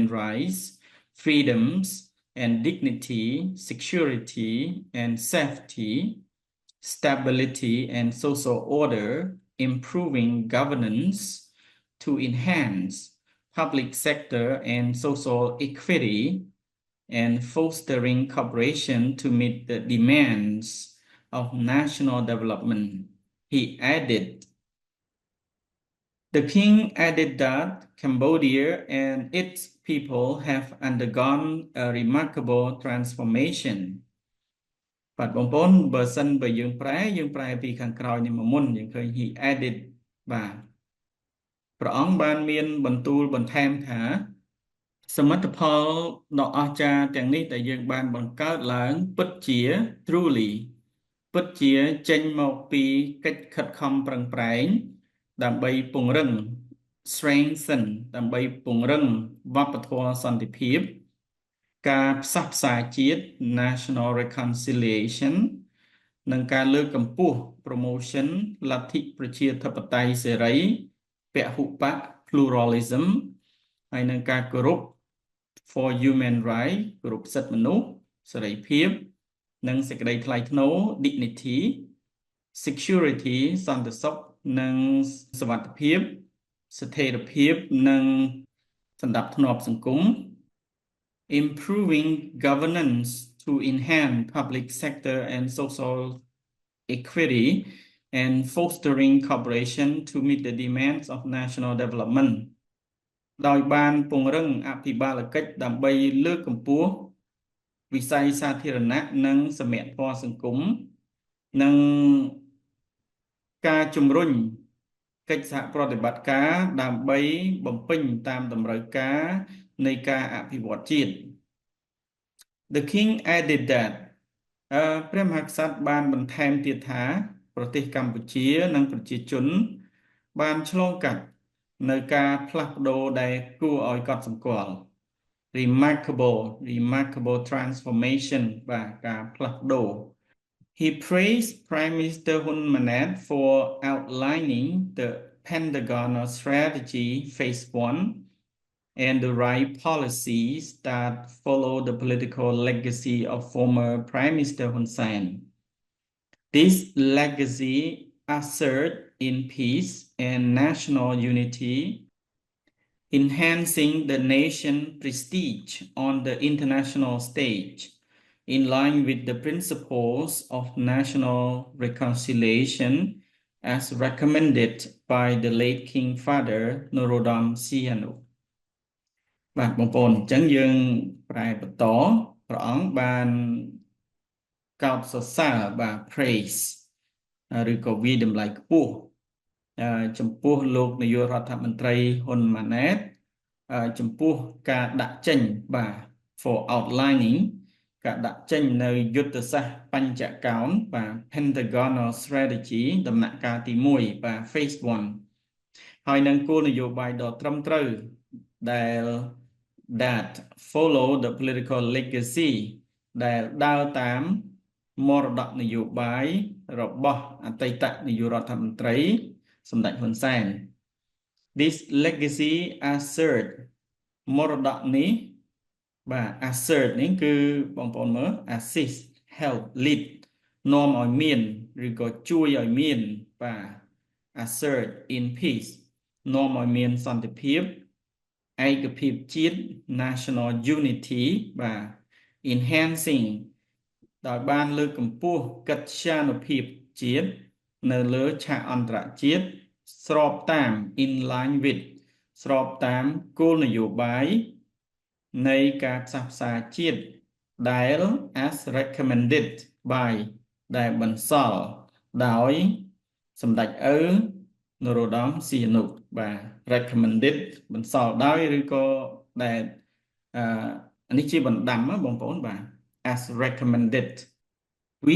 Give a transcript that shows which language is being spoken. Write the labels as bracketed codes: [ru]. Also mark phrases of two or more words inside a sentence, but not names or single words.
[en] rights, freedoms and dignity, security and safety, stability and social order, improving governance to enhance public sector and social equity, and fostering cooperation to meet the demands of national development. He added, The king added that Cambodia and its people have undergone a remarkable transformation. [km] បាទបងប្អូនបើសិនបើយើងប្រែពីខាងក្រោយនេះមកមុនយើងឃើញ [en] he added [km] បាទព្រះអង្គបានមានបន្ទូលបន្ថែមថាសមិទ្ធផលដ៏អស្ចារ្យទាំងនេះដែលយើងបានបង្កើតឡើងពិត ជា truly ពិតជាចេញមកពីកិច្ចខិតខំប្រឹងប្រែងដើម្បីពង្រឹង strengthen ដើម្បីពង្រឹងវប្បធម៌សន្តិភាពការផ្សះផ្សាជាតិ [en] national reconciliation [km] និងការលើកកម្ពស់ promotion លទ្ធិប្រជា ធិបតេយ្យសេរីពហុបក pluralism ហើយនឹងការគោរព [en] for human rights [km] គោរពសិទ្ធិមនុស្សសេរី ភាពនិងសេចក្តីថ្លៃថ្នូរ [en] dignity security [km] សន្តិសុខនិងសុវត្ថិភាពស្ថិរភាព និងសណ្ដាប់ធ្នាប់សង្គម [en] improving governance to enhance public sector and social equity and fostering cooperation to meet the demands of national development [km] ដោយបានពង្រឹងអភិបាលកិច្ចដើម្បីលើកកម្ពស់វិស័យសាធារណៈនិងសមធម៌សង្គមនិង ការជំរុញកិច្ចសហប្រតិបត្តិការដើម្បីបំពេញតាមតម្រូវការនៃការអភិវឌ្ឍជាតិ [en] The king added that [km] ព្រះមហាក្សត្របានបន្ថែមទៀតថាប្រទេសកម្ពុជានិងប្រជាជនបានឆ្លងកាត់នៅការផ្លាស់ប្ដូរដែលគួរឲ្យកត់សម្គាល់ [en] remarkable transformation [km] បាទការផ្លាស់ប្ដូរ [en] He praised Prime Minister Hun Manet for outlining the Pentagonal Strategy Phase 1 and the right policies that follow the political legacy of former Prime Minister Hun Sen. This legacy ushered in peace and national unity, enhancing the nation's prestige on the international stage, in line with the principles of national reconciliation as recommended by the late King Father Norodom Sihanouk [km] បាទបងប្អូនអញ្ចឹងយើងប្រែបន្ត ព្រះអង្គបានកោតសរសើរបាទ praise ឬក៏វាយតម្លៃខ្ពស់ចំពោះលោកនាយករដ្ឋមន្ត្រីហ៊ុនម៉ាណែតចំពោះការដាក់ចេញបាទ [en] for outlining [km] ការដាក់ចេញនៅយុទ្ធសាស្ត្របញ្ចកោណបាទ Pentagonal Strategy ដំណាក់កាលទី1បាទ Phase 1ហើយនឹងគោលនយោបាយដ៏ត្រឹមត្រូវដែល [en] that follow the political legacy [km] ដែលដើរតាមមរតកនយោបាយរបស់អតីតនាយករដ្ឋមន្ត្រីសម្ដេចហ៊ុនសែន [en] This legacy assert [km] មរតកនេះបាទ assert នេះគឺបងប្អូនមើល [en] assist help lead [km] នាំ ឲ្យមានឬក៏ជួយឲ្យមានបាទ [en] assert in peace [km] នាំឲ្យមានសន្តិភាពឯកភាពជាតិ [en] national unity [km] បាទ enhancing ដោយបានលើកកម្ពស់កិត្យានុភាពជាតិនៅលើឆាក អន្តរជាតិស្របតាម [en] in line with [km] ស្របតាមគោលនយោបាយនៃការផ្សះផ្សាជាតិដែល [en] as recommended by [km] ដែលបន្សល់ដោយសម្ដេចឪន រោត្តមសីហនុបាទ recommended បន្សល់ដោយឬក៏ដែលនេះជាបណ្ដាំបងប្អូនបាទ [en] as recommended we